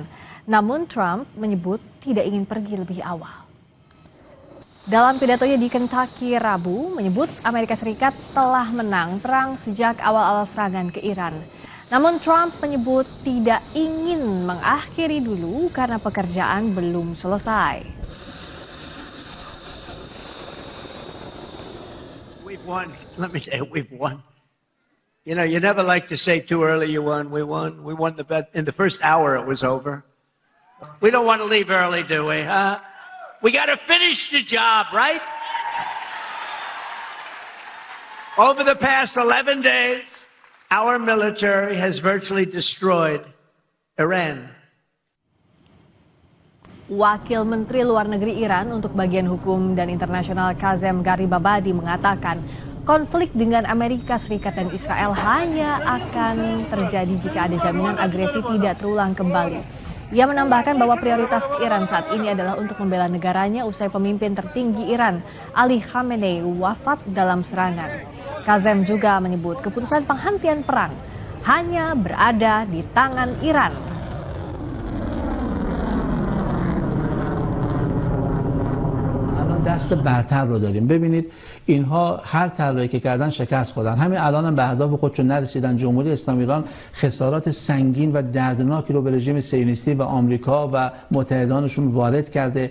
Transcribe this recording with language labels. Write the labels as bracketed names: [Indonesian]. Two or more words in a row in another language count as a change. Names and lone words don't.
[Indonesian] Namun Trump menyebut tidak ingin pergi lebih awal. Dalam pidatonya di Kentucky Rabu, menyebut Amerika Serikat telah menang perang sejak awal-awal serangan ke Iran. Namun Trump menyebut tidak ingin mengakhiri dulu karena pekerjaan belum selesai. [English] We've won. Let me say, we've won. You know, you never like to say too early you won. We won. We won the bet. In the first hour, it was over. We don't want to leave early, do we? Huh? We got to finish the job, right? Over the past 11 days, our military has virtually destroyed Iran. [Indonesian] Wakil Menteri Luar Negeri Iran untuk bagian hukum dan internasional Kazem Garibabadi mengatakan konflik dengan Amerika Serikat dan Israel hanya akan terjadi jika ada jaminan agresi tidak terulang kembali. Ia menambahkan bahwa prioritas Iran saat ini adalah untuk membela negaranya usai pemimpin tertinggi Iran, Ali Khamenei, wafat dalam serangan. Kazem juga menyebut keputusan penghentian perang hanya berada di tangan Iran. [Persian] دست برتر رو داریم. ببینید اینها هر طرحی که کردن شکست خوردن. همین الان هم به اهداف خودشون نرسیدن. جمهوری اسلامی ایران خسارات سنگین و دردناکی رو به رژیم صهیونیستی و آمریکا و متحدانشون وارد کرده.